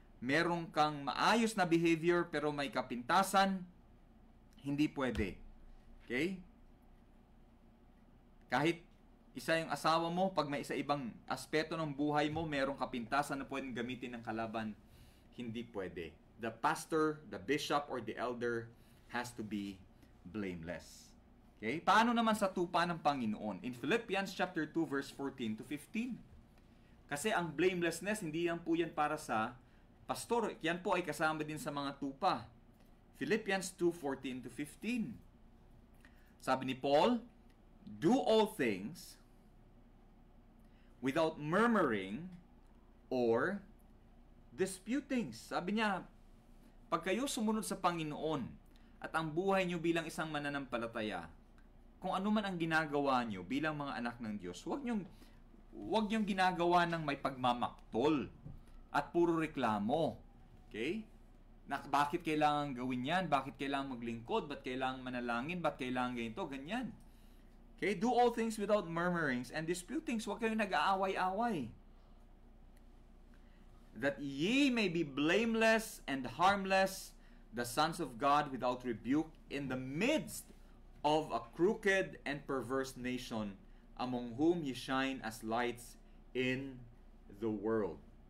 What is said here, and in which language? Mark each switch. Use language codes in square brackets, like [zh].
[tl] Meron kang maayos na behavior pero may kapintasan, hindi pwede. Okay? Kahit isa yung asawa mo, pag may isa ibang aspeto ng buhay mo, merong kapintasan na pwedeng gamitin ng kalaban, hindi pwede. [en] The pastor, the bishop, or the elder has to be blameless. Okay? [tl] Paano naman sa tupa ng Panginoon? [en] In Philippians chapter 2 verse 14 to 15. [tl] Kasi ang blamelessness, hindi yan po yan para sa pastor. Yan po ay kasama din sa mga tupa. Philippians 2:14 to 15. Sabi ni Paul, [en] do all things without murmuring or disputing. [tl] Sabi niya, pag kayo sumunod sa Panginoon at ang buhay niyo bilang isang mananampalataya, kung ano man ang ginagawa niyo bilang mga anak ng Diyos, huwag niyong ginagawa ng may pagmamaktol at puro reklamo. Okay? Bakit kailangan gawin yan? Bakit kailangan maglingkod? Bakit kailangan manalangin? Bakit kailangan ganito? Ganyan. Okay? [en] Do all things without murmurings and disputings. [tl] Huwag kayong nag-aaway-away. [en] That ye may be blameless and harmless, the sons of God without rebuke, in the midst of a crooked and perverse nation, among whom ye shine as lights in the world.